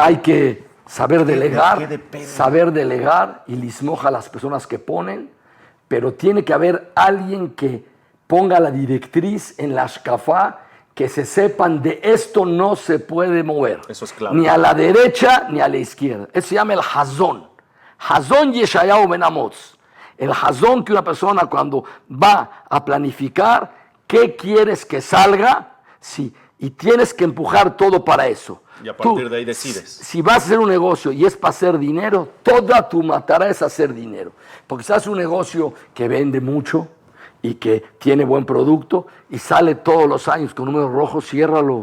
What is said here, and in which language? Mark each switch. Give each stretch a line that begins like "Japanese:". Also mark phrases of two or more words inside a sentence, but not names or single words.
Spanish: Hay que saber delegar y lismoja a las personas que ponen, pero tiene que haber alguien que ponga la directriz en la ashkafá, que se sepan de esto no se puede mover. Eso es claro. Ni a la derecha ni a la izquierda. Eso se llama el hazón.
Hebrew: חזון ישעיהו בן אמוץ.
Spanish: El hazón que una persona cuando va a planificar, ¿qué quieres que salga? Sí, y tienes que empujar todo para eso. Y a partir de ahí decides. Si vas a hacer un negocio y es para hacer dinero, toda tu matara es hacer dinero. Porque si haces un negocio que vende mucho y que tiene buen producto y sale todos los años con números rojos, ciérralo.